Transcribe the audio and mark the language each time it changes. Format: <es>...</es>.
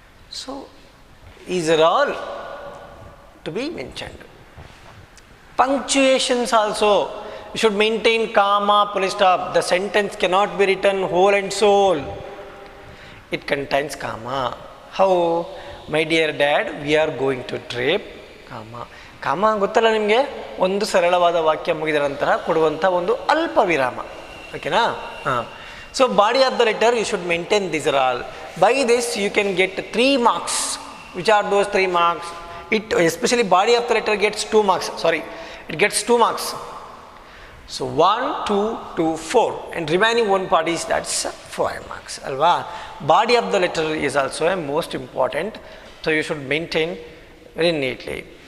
<en>So these are all to be mentioned. Punctuations also, you should maintain comma, full stop. The sentence cannot be written whole and soul. It contains comma. How? My dear dad, we are going to trip, comma.</en> <kn>ಕಾಮ ಗೊತ್ತಲ್ಲ ನಿಮಗೆ, ಒಂದು ಸರಳವಾದ ವಾಕ್ಯ ಮುಗಿದ ನಂತರ ಕೊಡುವಂಥ ಒಂದು ಅಲ್ಪ ವಿರಾಮ. ಓಕೆನಾ? ಹಾಂ.</kn> <en>So body of the letter you should maintain this are all. By this you can get 3 marks. Which are those 3 marks? It especially body of the letter gets 2 marks. Sorry, it gets 2 marks. So 1, 2, 2, 4, and remaining one part is that's 5 marks. Alva. Body of the letter is also a most important. So you should maintain very neatly.</en>